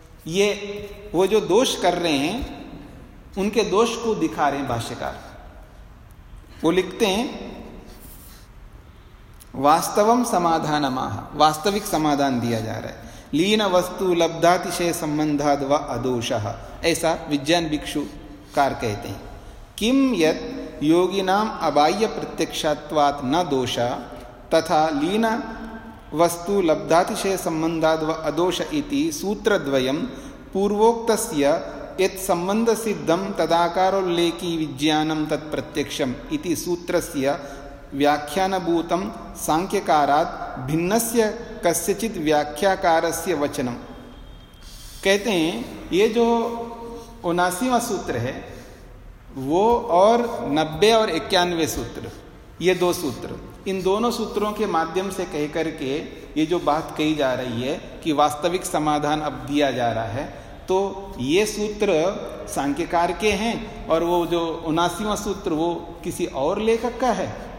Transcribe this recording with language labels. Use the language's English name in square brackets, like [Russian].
[Hindi] ये वो जो दोष कर रहे हैं उनके दोष को दिखा रहे हैं भाष्यकार। वो लिखते हैं [Sanskrit] वास्तवम समाधान माह, [Hindi] वास्तविक समाधान दिया जा रहा है। [Sanskrit] लीन वस्तु लब्धातिशय संबंधाद व अदोषः, [Hindi] ऐसा विज्ञान भिक्षुकार कहते हैं। [Sanskrit] किम यत् योगिनाम अबाह्य प्रत्यक्षत्वात् न दोष तथा लीन वस्तु लब्धातिशय संबंधाद व अदोष इति सूत्रद्वयम् पूर्वोक्तस्य यत् संबंध सिद्धम् तदाकारोल्लेखी विज्ञानम् तत्प्रत्यक्षम् इति सूत्रस्य व्याख्यानभूतम् सांख्यकारात् भिन्नस्य कस्यचित् व्याख्याकारस्य वचनम्। [Hindi] कहते हैं ये जो 79वां सूत्र है वो और 90 और 91 सूत्र, ये दो सूत्र, इन दोनों सूत्रों के माध्यम से कह करके ये जो बात कही जा रही है कि वास्तविक समाधान अब दिया जा रहा है, तो ये सूत्र सांख्यकार के हैं और वो जो 79वां सूत्र वो किसी और लेखक का है।